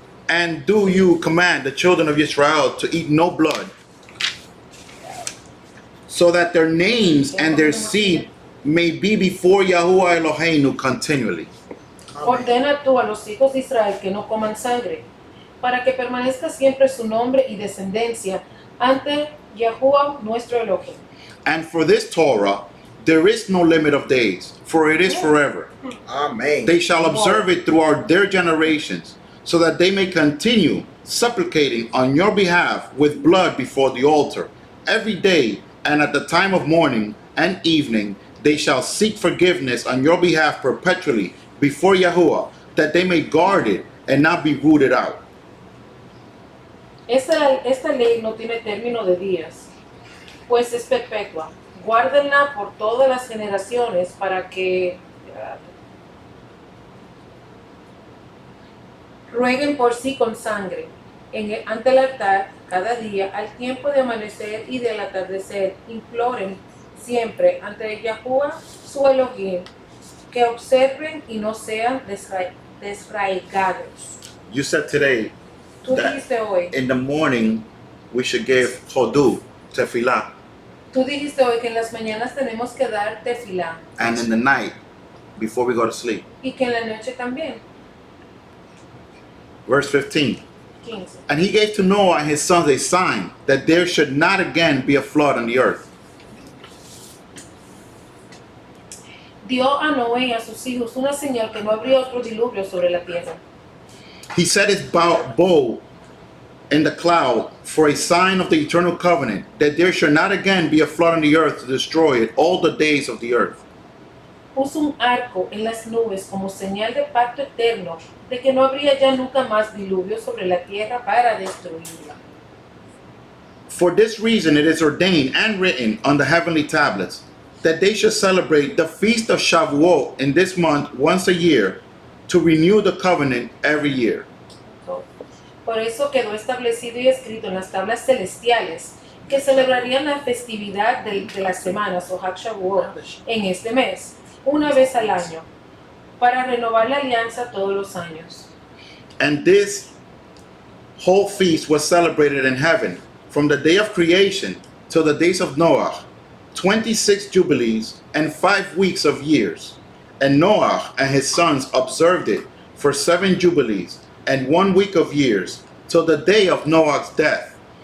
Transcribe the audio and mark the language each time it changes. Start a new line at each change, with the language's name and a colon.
English: And do you command the children of Israel to eat no blood, so that their names and their seed may be before Yahuwah Eloheinu continually.
Spanish: Ordena tú a los hijos de Israel que no coman sangre, para que permanezca siempre su nombre y descendencia ante Yahuwah nuestro Elohim.
English: And for this Torah, there is no limit of days, for it is forever. Amen. They shall observe it throughout their generations, so that they may continue supplicating on your behalf with blood before the altar. Every day and at the time of morning and evening, they shall seek forgiveness on your behalf perpetually before Yahuwah, that they may guard it and not be rooted out.
Spanish: Esta ley no tiene término de días, pues es perpetua. Guárdenla por todas las generaciones para que rueguen por sí con sangre ante el altar cada día, al tiempo de amanecer y del atardecer. Imploren siempre ante Yahuwah su Elohim que observen y no sean desraigados.
English: You said today
Spanish: Tú
English: that
Spanish: dijiste hoy,
English: in the morning we should give chodu, tefillah,
Spanish: tú dijiste hoy que en las mañanas tenemos que dar tefilá
English: and in the night before we go to sleep.
Spanish: y que en la noche también.
English: Verse 15. 15. And he gave to Noah and his sons a sign that there should not again be a flood on the earth.
Spanish: Dio a Noé y a sus hijos una señal que no habría otro diluvio sobre la tierra.
English: He set his bow in the cloud for a sign of the eternal covenant, that there should not again be a flood on the earth to destroy it all the days of the earth.
Spanish: Puso un arco en las nubes como señal de pacto eterno de que no habría ya nunca más diluvio sobre la tierra para destruirla.
English: For this reason it is ordained and written on the heavenly tablets, that they should celebrate the feast of Shavuot in this month once a year, to renew the covenant every year.
Spanish: Por eso quedó establecido y escrito en las tablas celestiales que celebrarían la festividad de las semanas o Hag Shavuot en este mes, una vez al año, para renovar la alianza todos los años.
English: And this whole feast was celebrated in heaven from the day of creation till the days of Noah, 26 jubilees and 5 weeks of years. And Noah and his sons observed it for 7 jubilees and 1 week of years, till the day of Noah's death.